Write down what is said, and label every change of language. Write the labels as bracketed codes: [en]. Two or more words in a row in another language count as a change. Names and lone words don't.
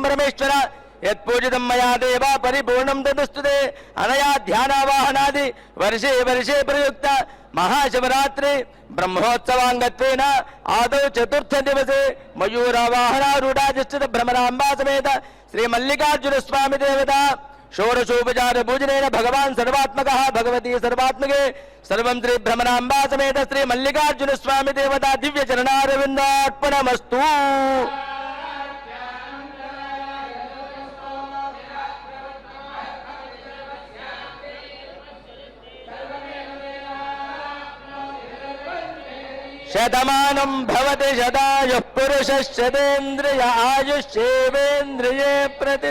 [sa] परमेश्वर यत्पूजितं मया देवा परिपूर्णं तदस्तुते अनया ध्यानावाहनादि वर्षे वर्षे प्रयुक्त महाशिवरात्रि ब्रह्मोत्सवांगत्वेन आदौ चतुर्थ दिवसे मयूरावाहनारूढाधिष्ठित भ्रमराम्बा समेत श्री मल्लिकार्जुन स्वामी देवता షోడశోపచార పూజనేన భగవాన్ సర్వాత్మకః భగవతి సర్వాత్మకే సర్వం శ్రీ భ్రమరాంబా సమేత శ్రీ మల్లికార్జున స్వామి దేవతా దివ్య చరణారవిందార్పణమస్తు. శతమానం భవతి శతాయుః పురుషః శతేంద్రియ ఆయుష్యేవేంద్రియే ప్రతి.